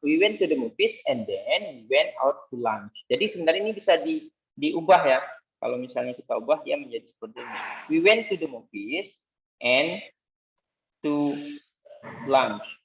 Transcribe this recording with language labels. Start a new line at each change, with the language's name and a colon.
English: We went to the movies and then we went out to lunch.
Indonesian: Jadi sebenarnya ini bisa diubah ya. Kalau misalnya kita ubah dia menjadi seperti ini.
English: We went to the movies and to lunch.